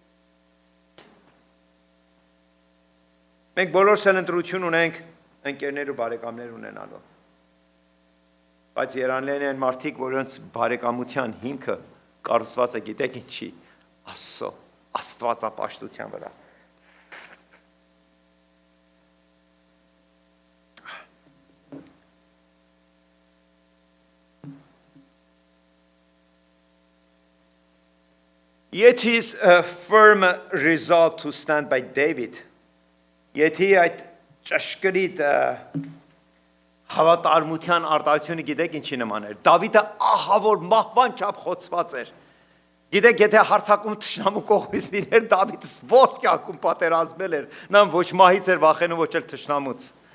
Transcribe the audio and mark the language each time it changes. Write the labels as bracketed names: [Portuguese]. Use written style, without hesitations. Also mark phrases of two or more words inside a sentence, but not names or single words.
[Armenian] Մենք բոլորս էլ ընտրություն ունենք ընկերներ ու բարեկամներ ունենալու։ Բայց երանլեն են մարդիկ, որոնց բարեկամության հիմքը կառուցված է, գիտեք ինչի, Աստծո աստվածապաշտության վրա։ [English] Yeti's firm resolve to stand by David. [Armenian] Եթի այդ ճշգրիտ հավատարմության արտահայտությունը գիտեք ինչի նման էր։ Դավիթը ահավոր մահվան չափ խոցված էր։ Գիտեք, եթե հարձակում թշնամու կողմից լիներ, Դավիթը ոչ կյանքում պատերազմել էր, նա ոչ մահից էր վախենում, ոչ էլ թշնամուց։